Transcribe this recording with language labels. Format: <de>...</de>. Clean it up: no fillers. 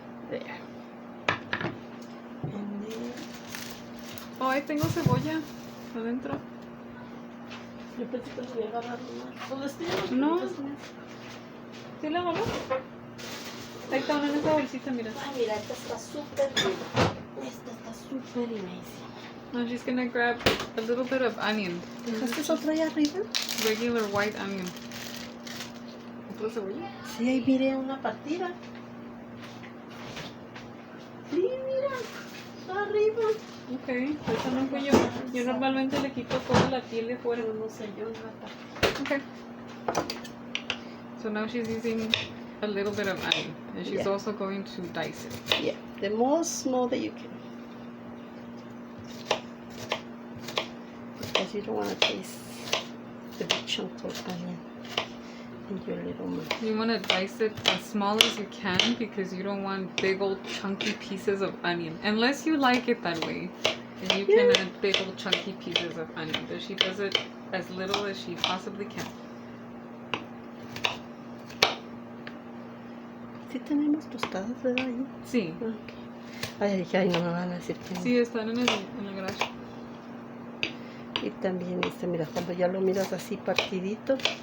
<en>There. And then...</en> <es>Oh, ahí tengo cebolla adentro. Yo pensé que lo voy a agarrar una. ¿Dónde estoy? No. ¿Sí la agarró? Ahí está una en esa bolsita, mira. Ay, mira, esta está súper buena. Esta está súper amazing.</es> <en>Now she's gonna grab a little bit of onion.</en> <es>¿Dejaste otra allá arriba?</es> <en>Regular white onion.</en> <es>¿Otra cebolla? Sí, ahí miré una partida. Sí, mira. Está arriba. Ok, esa no fui yo. Yo normalmente le quito toda la piel de fuera. Pero no sé yo, rata.</es> <en>Okay. So now she's using a little bit of onion. And she's also going to dice it. Yeah, the most small that you can. Because you don't want to taste the big chunks of onion in your little mouth. You want to dice it as small as you can because you don't want big old chunky pieces of onion. Unless you like it that way. And you can add big old chunky pieces of onion. But she does it as little as she possibly can.</en> <es>Sí tenemos tostadas, ¿verdad? Ahí? Sí.</es> <en>Okay.</en> <es>Ay, no me van a decir que no. Sí, están en el garage. Y también mira, cuando ya lo miras así partidito.</es>